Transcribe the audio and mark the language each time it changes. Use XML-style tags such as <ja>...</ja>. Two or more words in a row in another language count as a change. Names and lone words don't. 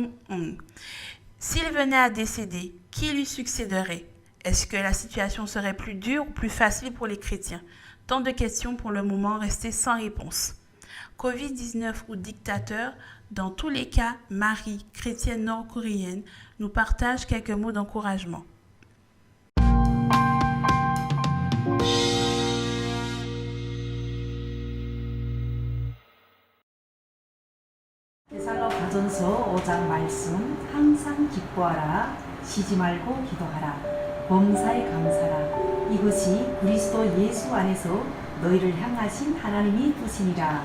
<fr>S'il venait à décéder, qui lui succéderait? Est-ce que la situation serait plus dure ou plus facile pour les chrétiens? Tant de questions pour le moment restées sans réponse. Covid-19 ou dictateur, dans tous les cas, Marie, chrétienne nord-coréenne, nous partage quelques mots d'encouragement.</fr> <ko>데살로가전서 5장 말씀 항상 기뻐하라 쉬지 말고 기도하라 범사에 감사라 이것이 그리스도 예수 안에서 너희를 향하신 하나님이 뜻이니라.</ko>